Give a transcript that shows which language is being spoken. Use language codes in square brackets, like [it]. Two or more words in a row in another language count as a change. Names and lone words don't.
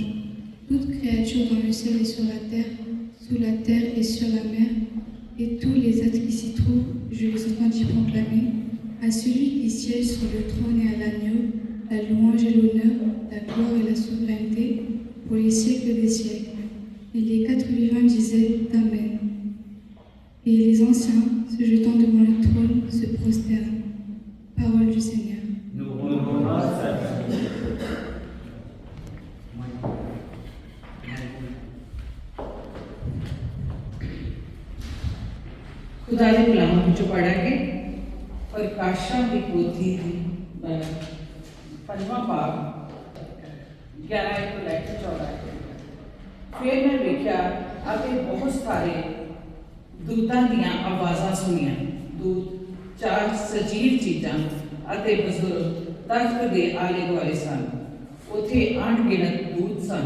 [fr] Toute créature dans le ciel et sur la terre, sous la terre et sur la mer, et tous les êtres qui s'y trouvent, je les entendis proclamer: à celui qui siège sur le trône et à l'agneau, la louange et l'honneur, la gloire et la souveraineté, pour les siècles des siècles. Et les 4 vivants disaient: Amen. Et les anciens, se jetant devant le trône, se prosternent. Parole du Seigneur. Nous rendons grâce à Dieu. [pa] ਖੁਦਾ ਦੇ ਕਲਾਮ ਵਿਚੋਂ ਪੜ੍ਹਾਂਗੇ ਪ੍ਰਕਾਸ਼ਾਂ ਦੀ ਪੋਥੀ ਦੀ 5ਵਾਂ ਭਾਗ 11 ਤੋਂ ਲੈ ਕੇ 14। ਫਿਰ ਮੈਂ ਵੇਖਿਆ ਅਤੇ ਬਹੁਤ ਸਾਰੇ ਦੂਤਾਂ ਦੀਆਂ ਆਵਾਜ਼ਾਂ ਸੁਣੀਆਂ। ਦੂਤ 4 ਸਜੀਵ ਚੀਜ਼ਾਂ ਅਤੇ ਬਜ਼ੁਰਗ ਤਖਤ ਦੇ ਆਲੇ ਦੁਆਲੇ ਸਨ। ਉੱਥੇ ਅਣਗਿਣਤ ਦੂਤ ਸਨ।